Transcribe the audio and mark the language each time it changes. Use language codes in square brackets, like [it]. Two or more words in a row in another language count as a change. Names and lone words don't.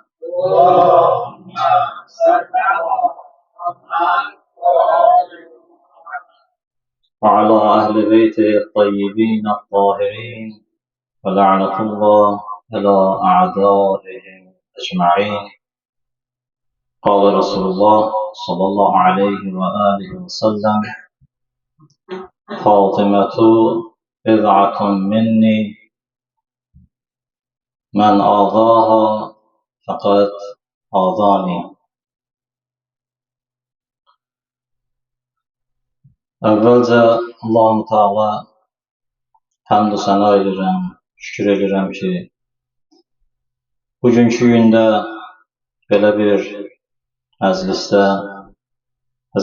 [ar] وعلى أهل بيته الطيبين الطاهرين ولعنة الله إلى أعدائهم أجمعين. قال رسول الله صلى الله عليه وآله وسلم فاطمة بضعة مني من آذاها فقد آذاني. [az] Əvvəlcə Allah-u Teala həmd-ü sənə edirəm, şükür edirəm ki, bugünkü gündə belə bir məclisdə Hz.